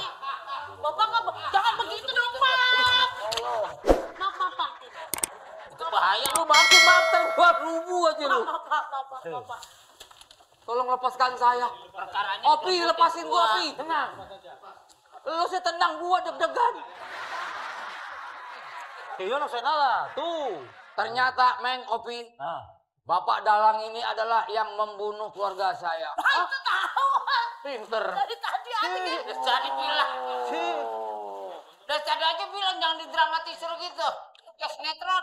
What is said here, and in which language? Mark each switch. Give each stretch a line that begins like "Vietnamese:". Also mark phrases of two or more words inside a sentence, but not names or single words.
Indonesian: Bapak nggak, jangan begitu dong, Pak. Maaf, Pak. Itu bahaya. Lu maaf terbuat rubuh aja lu. Bapak. Tolong lepaskan saya. Perkaranya Opi, lepasin gua, Opi. Tenang. Lu saya tendang gua deg-degan.
Spanish: Yo no sé nada.
Indonesian: Tuh. Ternyata, Meng, Opi, Bapak Dalang ini adalah yang membunuh keluarga saya. itu tahu. Pinter. Dari tadi aja dia. Jadi bilang. Si. Udah tadi aja bilang jangan didramatisir gitu. Kayak sinetron.